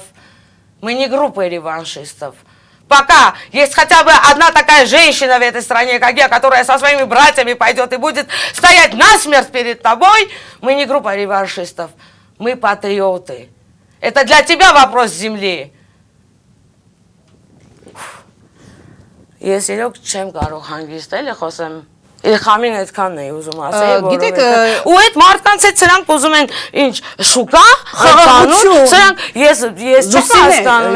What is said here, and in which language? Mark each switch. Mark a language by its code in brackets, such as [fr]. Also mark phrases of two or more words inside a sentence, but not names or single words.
[ru] Мы не группой реваншистов. Пока есть хотя бы одна такая женщина в этой стране, как я, которая со своими братьями пойдет и будет стоять насмерть перед тобой, мы не группа реваншистов. Мы патриоты. Это для тебя вопрос земли. [hy] Ես իրոք չեմ կարող հանգիստել, խոսեմ Իլխամին այդքանն էի ուզում ասել, որովհետեւ ու այդ մարդկանց հետ սրանք ուզում են ինչ շուկա, խաղաղություն, սրանք ես չեմ հասկանում,